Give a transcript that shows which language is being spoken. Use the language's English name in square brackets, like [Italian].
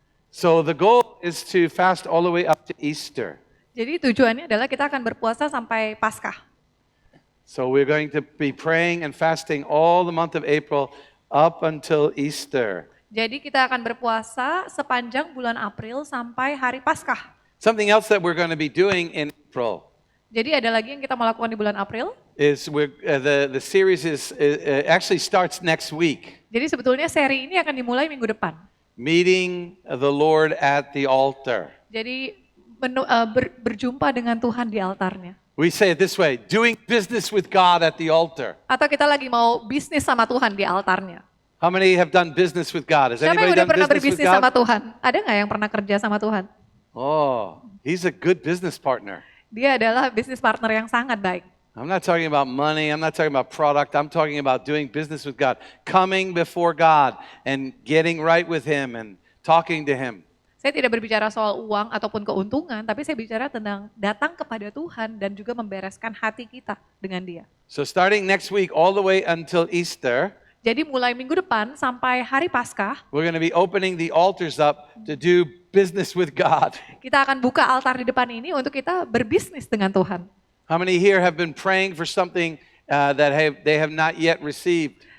[English] So the goal is to fast all the way up to Easter. [Indonesian] Jadi tujuannya adalah kita akan berpuasa sampai Paskah. [English] So we're going to be praying and fasting all the month of April up until Easter. [Indonesian] Jadi kita akan berpuasa sepanjang bulan April sampai hari Paskah. [English] Something else that we're going to be doing in April [Indonesian] Jadi ada lagi yang kita mau lakukan di bulan April. [English] is the series is actually starts next week. [Indonesian] Jadi sebetulnya seri ini akan dimulai minggu depan. [English] Meeting the Lord at the altar. [Indonesian] Jadi berjumpa dengan Tuhan di altarnya. [English] We say it this way, doing business with God at the altar. [Indonesian] Atau kita lagi mau bisnis sama Tuhan di altarnya. [English] How many have done business with God? Has [Indonesian] Siapa yang [English] anybody [Indonesian] udah [English] done [Indonesian] pernah [English] business with [Indonesian] berbisnis sama [English] God? [Indonesian] Tuhan? Ada nggak yang pernah kerja sama Tuhan? [English] Oh, he's a good business partner. [Indonesian] Dia adalah bisnis partner yang sangat baik. [English] I'm not talking about money. I'm not talking about product. I'm talking about doing business with God, coming before God and getting right with Him and talking to Him. [Indonesian] Saya tidak berbicara soal uang ataupun keuntungan, tapi saya bicara tentang datang kepada Tuhan dan juga membereskan hati kita dengan Dia. [English] So starting next week all the way until Easter, [Indonesian] Jadi mulai minggu depan sampai hari Paskah, [English] we're going to be opening the altars up to do business with God. [Indonesian] kita akan buka altar di depan ini untuk kita berbisnis dengan Tuhan. [English] How many here have been praying for something that they have not yet received?